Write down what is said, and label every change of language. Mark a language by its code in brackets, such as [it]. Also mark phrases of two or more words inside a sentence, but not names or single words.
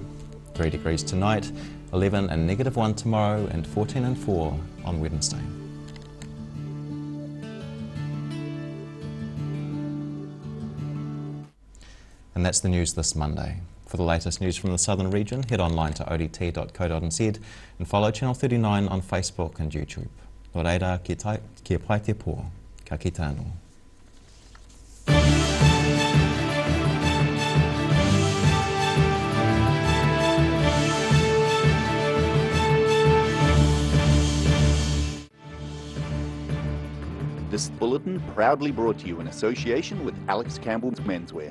[en] 3 degrees tonight, 11 and -1 tomorrow, and 14 and 4 on Wednesday. And that's the news this Monday. For the latest news from the southern region, head online to odt.co.nz and follow Channel 39 on Facebook and YouTube. [mi] Nō reira, kia pai te pō. Ka kite anō. [en] This bulletin proudly brought to you in association with Alex Campbell's Menswear.